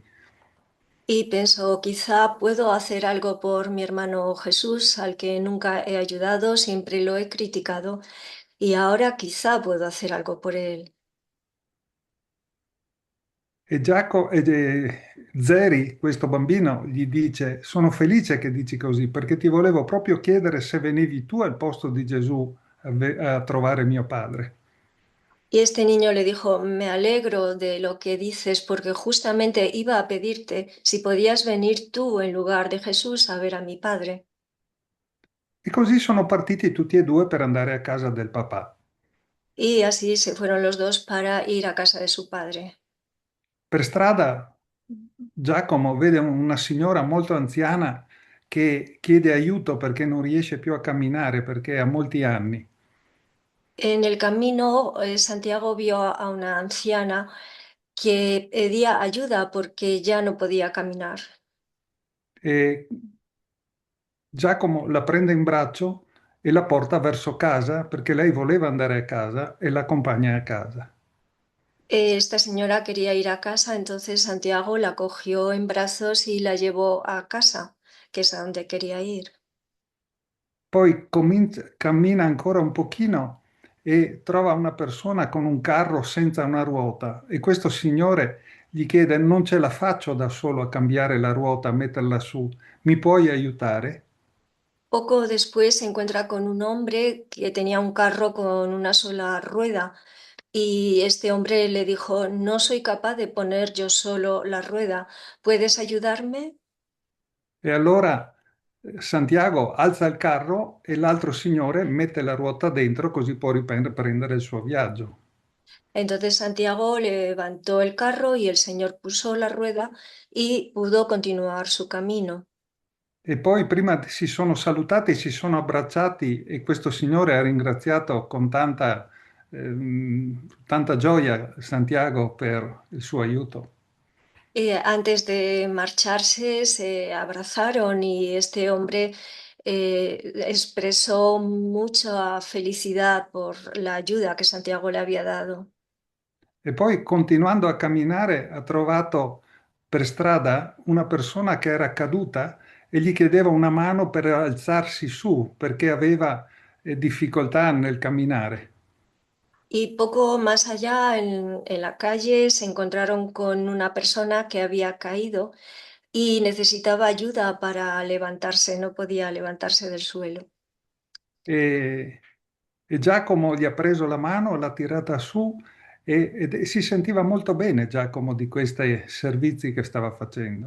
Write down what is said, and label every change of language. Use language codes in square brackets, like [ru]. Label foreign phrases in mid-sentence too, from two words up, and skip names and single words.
[es] y pensó, quizá puedo hacer algo por mi hermano Jesús, al que nunca he ayudado, siempre lo he criticado, y ahora quizá puedo hacer algo por él. [it] Zeri, questo bambino, gli dice, sono felice che dici così, perché ti volevo proprio chiedere se venivi tu al posto di Gesù a trovare mio padre. [es] Y este niño le dijo, me alegro de lo que dices porque justamente iba a pedirte si podías venir tú en lugar de Jesús a ver a mi padre. [it] E così sono partiti tutti e due per andare a casa del papà. [es] Y así se fueron los dos para ir a casa de su padre. [it] Per strada Giacomo vede una signora molto anziana che chiede aiuto perché non riesce più a camminare perché ha molti anni. [es] En el camino, Santiago vio a una anciana que pedía ayuda porque ya no podía caminar. [it] E Giacomo la prende in braccio e la porta verso casa perché lei voleva andare a casa e l'accompagna a casa. [es] Esta señora quería ir a casa, entonces Santiago la cogió en brazos y la llevó a casa, que es a donde quería ir. [it] Poi cammina ancora un pochino e trova una persona con un carro senza una ruota e questo signore gli chiede: Non ce la faccio da solo a cambiare la ruota, a metterla su, mi puoi aiutare? [es] Poco después se encuentra con un hombre que tenía un carro con una sola rueda y este hombre le dijo, no soy capaz de poner yo solo la rueda, ¿puedes ayudarme? [it] E allora Santiago alza il carro e l'altro signore mette la ruota dentro così può riprendere il suo viaggio. [es] Entonces Santiago levantó el carro y el señor puso la rueda y pudo continuar su camino. [it] E poi prima si sono salutati, si sono abbracciati e questo signore ha ringraziato con tanta gioia Santiago per il suo aiuto. [es] Antes de marcharse se abrazaron y este hombre expresó mucha felicidad por la ayuda que Santiago le había dado. [it] E poi continuando a camminare ha trovato per strada una persona che era caduta e gli chiedeva una mano per alzarsi su perché aveva difficoltà nel camminare. [es] Y poco más allá en la calle se encontraron con una persona que había caído y necesitaba ayuda para levantarse, no podía levantarse del suelo. [it] E, e Giacomo gli ha preso la mano, l'ha tirata su e si sentiva molto bene Giacomo di questi servizi che stava facendo.